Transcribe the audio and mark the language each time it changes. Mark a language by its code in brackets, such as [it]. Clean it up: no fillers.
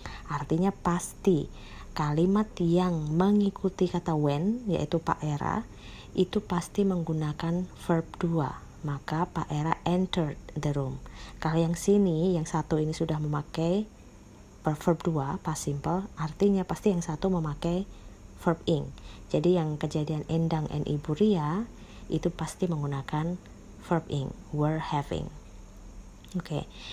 [id] Artinya pasti kalimat yang mengikuti kata when, yaitu Pak Era, itu pasti menggunakan verb 2. Maka [en] Pak Era entered the room. [id] Kalau yang sini, yang satu ini sudah memakai verb 2, past simple, artinya pasti yang satu memakai verb ing. Jadi yang kejadian Endang and Ibu Ria itu pasti menggunakan verb ing, [en] were having. [id] Oke.